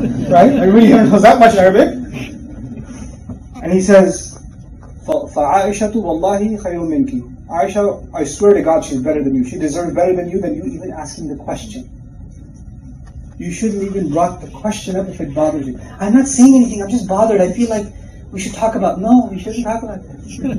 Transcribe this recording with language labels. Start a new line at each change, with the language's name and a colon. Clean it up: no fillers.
English: Right? Everybody here knows that much Arabic. And he says,
Arabic: فَعَائِشَةُ وَاللَّهِ خَيْرٌ مِنْكِ.
English: Aisha, I swear to God, she's better than you. She deserves better than you even asking the question. You shouldn't even brought the question up if it bothers you. I'm not saying anything, I'm just bothered. I feel like, We should talk about, no, we shouldn't talk about this.